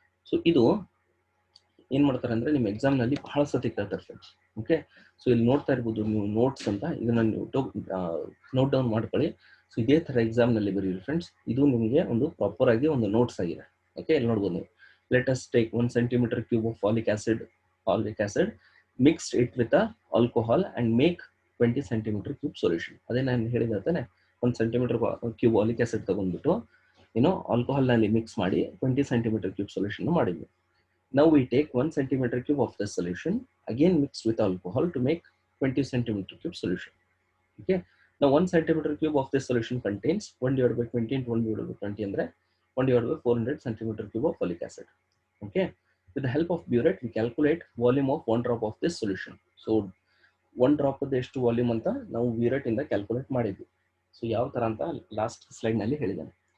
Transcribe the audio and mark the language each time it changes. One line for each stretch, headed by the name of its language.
Kannada: So ಇದು ಏನ್ ಮಾಡ್ತಾರೆ ಅಂದ್ರೆ ನಿಮ್ಮ ಎಕ್ಸಾಮ್ ನಲ್ಲಿ ಬಹಳ ಸತಿ ಕೇಳ್ತಾರೆ ಫ್ರೆಂಡ್ಸ್. ಓಕೆ, ಸೊ ಇಲ್ಲಿ ನೋಡ್ತಾ ಇರ್ಬೋದು ನೀವು ನೋಟ್ಸ್ ಅಂತ, ಇದನ್ನ ನೀವು ನೋಟ್ ಡೌನ್ ಮಾಡ್ಕೊಳ್ಳಿ. ಸೊ ಇದೇ ತರ ಎಕ್ಸಾಮ್ ನಲ್ಲಿ ಬರೀರಿ ಫ್ರೆಂಡ್ಸ್. ಇದು ನಿಮಗೆ ಒಂದು ಪ್ರಾಪರ್ ಆಗಿ ಒಂದು ನೋಟ್ಸ್ ಆಗಿದೆ. ಓಕೆ, ಇಲ್ಲಿ ನೋಡ್ಬೋದು ನೀವು.
English: Let us take 1 centimetre cube of oleic acid mixed it with a alcohol and make 20 centimeter cube solution.
Kannada: ಅದೇ ನಾನು ಹೇಳಿದ ತಾನೆ, 1 ಸೆಂಟಿಮೀಟರ್ ಕ್ಯೂಬ್ ಆಲಿಕ್ ಆಸಿಡ್ ತಗೊಂಡ್ಬಿಟ್ಟು ಆಲ್ಕೋಹಾಲ್ ನಲ್ಲಿ ಮಿಕ್ಸ್ ಮಾಡಿ
English: 20 centimeter cube solution
Kannada: ಮಾಡಿದ್ವಿ.
English: Now we take 1 centimeter cube of this solution again mixed with alcohol to make 20 centimeter cube solution. Okay, now 1 centimeter cube of this solution contains 1/20 into 1/20 ಅಂದ್ರೆ 1/400 centimeter cube of folic acid. Okay, with the help of burette we calculate volume of 1 drop of this solution. So 1 drop of
Kannada: ಎಷ್ಟು volume ಅಂತ ನಾವು burette ಇಂದ calculate ಮಾಡಿದ್ವಿ. So ಯಾವ ತರ ಅಂತ last slide ನಲ್ಲಿ ಹೇಳಿದ್ದೇನೆ.